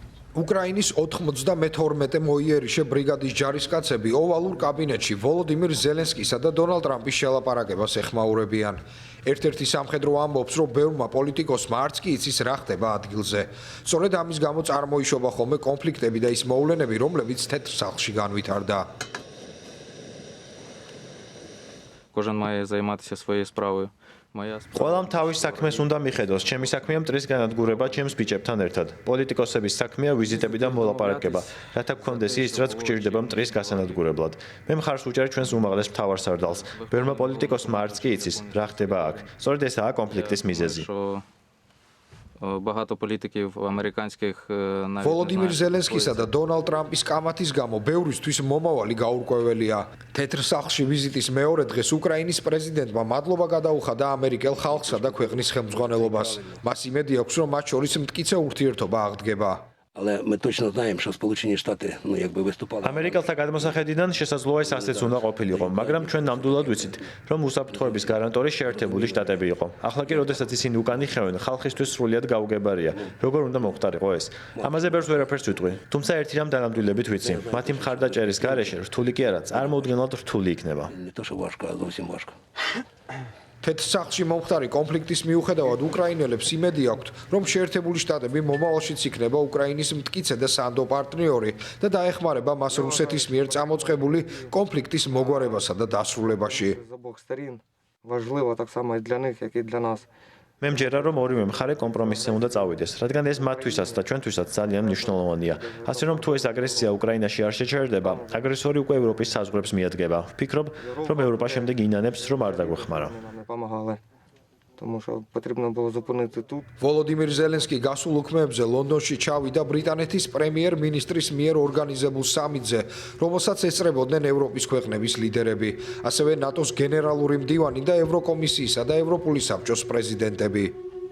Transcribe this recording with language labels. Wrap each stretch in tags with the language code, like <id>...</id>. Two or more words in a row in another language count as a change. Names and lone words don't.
<ka>უკრაინის 92 მოიერიშე ბრიგადის ჯარისკაცები ოვალურ კაბინეტში ვოლოდიმირ ზელენსკისა და დონალდ ტრამპის შელაპარაკებას ეხმაურებიან. ერთ-ერთი სამხედრო ამბობს, რომ ბევრმა პოლიტიკოსმა არც კი იცის რა ხდება ადგილზე. სწორედ ამის გამო წარმოიშობა ხოლმე კონფლიქტები და ის მოვლენები, რომლებიც თეთრ სახლში განვითარდა.</ka> <uk>Кожен має займатися своєю справою.</uk> <ka>ყველამ თავის საქმეს უნდა მიხედოს. ჩემი საქმეა მტრის განადგურება ჩემს ბიჭებთან ერთად. პოლიტიკოსების საქმეა ვიზიტები და მოლაპარაკება, რათა გქონდეს ის, რაც გვჭირდება მტრის გასანადგურებლად. მე მხარს ვუჭერ ჩვენს უმაღლეს მთავარსარდალს. ბევრმა პოლიტიკოსმა არც კი იცის, რა ხდება აქ. სწორედ ესაა კონფლიქტის მიზეზი.</ka> <uk>Багато політиків американських навіть</uk> <ka>ვოლოდიმირ ზელენსკისა და დონალდ ტრამპის კამათის გამო ბევრისთვის მომავალი გაურკვეველია. თეთრ სახლში ვიზიტის მეორე დღეს უკრაინის პრეზიდენტმა მადლობა გადაუხადა ამერიკელ ხალხსა და ქვეყნის ხელმძღვანელობას. მას იმედი აქვს, რომ მათ შორის მტკიცე ურთიერთობა აღდგება.</ka> <uk>Але ми точно знаємо, що Сполучені Штати, виступали.</uk> <ka>ამერიკელთა გადმოსახედიდან შესაძლოა ეს ასეც უნდა ყოფილიყო, მაგრამ ჩვენ ნამდვილად ვიცით, რომ უსაფრთხოების გარანტორი შეერთებული შტატები იყო. ახლა კი, როდესაც ისინი უკან იხევენ, ხალხისთვის სრულიად გაუგებარია, როგორ უნდა მოხდარიყო ეს. ამაზე ბევრს ვერაფერს ვიტყვი, თუმცა ერთი რამ დანამდვილებით ვიცი, მათი მხარდაჭერის გარეშე რთული კი არა, წარმოუდგენლად რთული იქნება.</ka> <uk>Не то, що важко, а зовсім важко.</uk> <ka>თეთრ სახლში მომხდარი კონფლიქტის მიუხედავად უკრაინელებს იმედი აქვთ, რომ შეერთებული შტატები მომავალშიც იქნება უკრაინის მტკიცე და სანდო პარტნიორი და დაეხმარება მას რუსეთის მიერ წამოწყებული კონფლიქტის მოგვარებასა და დასრულებაში.</ka> <uk>З обох сторін важливо так само і для них, як і для нас.</uk> <ka>მე მჯერა რომ ორივე მხარე კომპრომისზე უნდა წავიდეს, რადგან ეს მათთვისაც და ჩვენთვისაც ძალიან მნიშვნელოვანია. ასე რომ თუ ეს აგრესია უკრაინაში არ შეჩერდება, აგრესორი უკვე ევროპის საზღვრებს მიადგება. ვფიქრობ, რომ ევროპა შემდეგ ინანებს, რომ არ დაგვეხმარა.</ka> <uk>Нам не допомагали. Тому що потрібно було зупинити тут.</uk> <ka>ვოლოდიმირ ზელენსკი გასულ უქმეებზე ლონდონში ჩავიდა ბრიტანეთის პრემიერ-მინისტრის მიერ ორგანიზებულ სამიტზე, რომელსაც ესწრებოდნენ ევროპის ქვეყნების ლიდერები, ასევე ნატოს გენერალური მდივანი და ევროკომისიისა და ევროპული საბჭოს პრეზიდენტები.</ka>